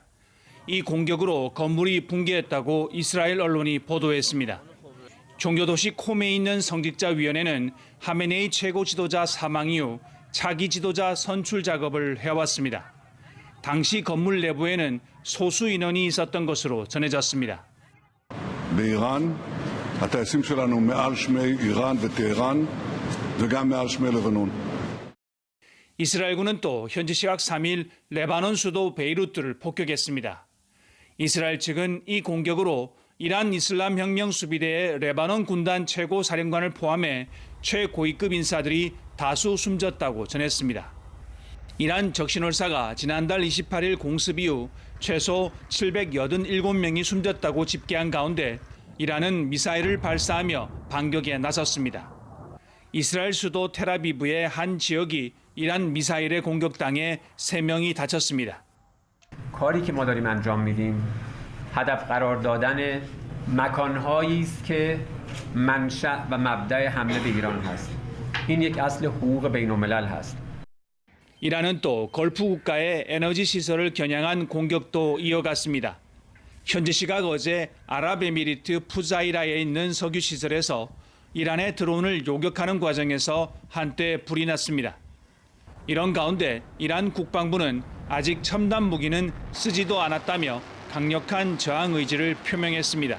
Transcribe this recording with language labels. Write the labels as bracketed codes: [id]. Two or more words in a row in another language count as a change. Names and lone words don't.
[ko] 이 공격으로 건물이 붕괴했다고 이스라엘 언론이 보도했습니다. 종교도시 콤에 있는 성직자위원회는 하메네이 최고 지도자 사망 이후 차기 지도자 선출 작업을 해왔습니다. 당시 건물 내부에는 소수 인원이 있었던 것으로 전해졌습니다. [he] באיראן, הטייסים שלנו מעל שמי איראן וטהרן וגם מעל שמי לבנון. [ko] 이스라엘군은 또 현지 시각 3일 레바논 수도 베이루트를 폭격했습니다. 이스라엘 측은 이 공격으로 이란 이슬람 혁명 수비대의 레바논 군단 최고 사령관을 포함해 최고위급 인사들이 다수 숨졌다고 전했습니다. 이란 적신월사가 지난달 28일 공습 이후 최소 787명이 숨졌다고 집계한 가운데 이란은 미사일을 발사하며 반격에 나섰습니다. 이스라엘 수도 텔아비브의 한 지역이 이란 미사일에 공격당해 3명이 다쳤습니다. [fa] کاری که ما داریم انجام میدیم هدف قرار دادن مکانهایی است که منشأ و مبدأ حمله به ایران هست. این یک اصل حقوق بین‌الملل هست. [ko] 이란은 또 걸프 국가의 에너지 시설을 겨냥한 공격도 이어갔습니다. 현지 시각 어제 아랍에미리트 푸자이라에 있는 석유 시설에서 이란의 드론을 요격하는 과정에서 한때 불이 났습니다. 이런 가운데 이란 국방부는 아직 첨단 무기는 쓰지도 않았다며 강력한 저항 의지를 표명했습니다.